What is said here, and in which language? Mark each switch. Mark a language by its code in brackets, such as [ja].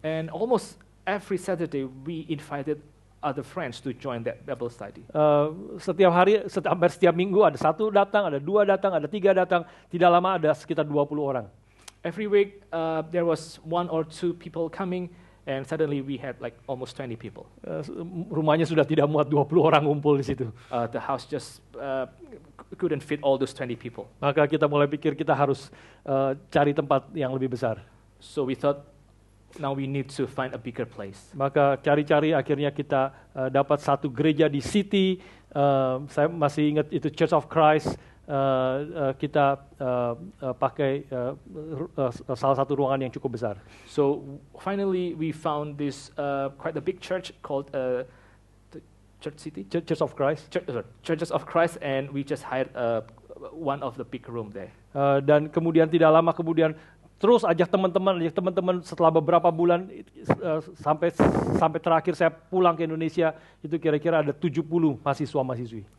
[en] And almost every Saturday we invited other friends to join that Bible study. [id] Setiap hari, hampir setiap minggu ada 1 datang, ada 2 datang, ada 3 datang. Tidak lama ada sekitar 20 orang. [en] Every week there was 1 or 2 people coming, and suddenly we had like almost 20 people. [id] Rumahnya sudah tidak muat 20 orang ngumpul di situ. [en] The house just couldn't fit all those 20 people. [id] Maka kita mulai pikir kita harus cari tempat yang lebih besar. [en] So we thought, now we need to find a bigger place. [id] Maka cari-cari akhirnya kita dapat satu gereja di City. Saya masih ingat itu Church of Christ. Kita pakai salah satu ruangan yang cukup besar. [en] So finally we found this quite a big church called the Church City? Church of Christ. Churches of Christ, and we just hired one of the big room there. [id] Dan kemudian tidak lama kemudian terus ajak teman-teman setelah beberapa bulan sampai terakhir saya pulang ke Indonesia itu kira-kira ada 70 mahasiswa-mahasiswi.